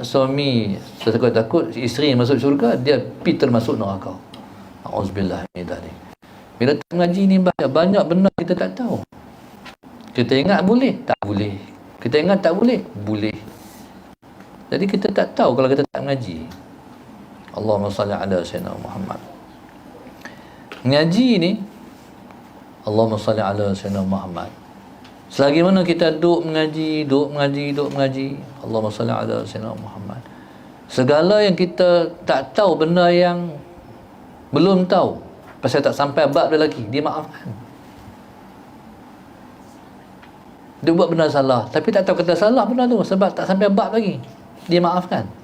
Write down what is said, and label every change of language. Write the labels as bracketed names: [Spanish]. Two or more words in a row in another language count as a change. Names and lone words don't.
[Malay] Suami takut isteri yang masuk syurga, dia pergi termasuk neraka. [Arabic] أعوذ بالله من ذلك. [Malay] Bila tak mengaji ni banyak benda kita tak tahu. Kita ingat boleh, tak boleh. Kita ingat tak boleh, boleh. Jadi kita tak tahu kalau kita tak mengaji. [Arabic] اللهم صل على سيدنا محمد. [Malay] Mengaji ni, [Arabic] اللهم صل على سيدنا محمد. [Malay] Selagi mana kita duduk mengaji, [Arabic] اللهم صل على سيدنا محمد. [Malay] Segala yang kita tak tahu, benda yang belum tahu, pasal tak sampai bab dia lagi, dia maafkan. Dia buat benda salah, tapi tak tahu kata salah benda tu sebab tak sampai bab lagi, dia maafkan.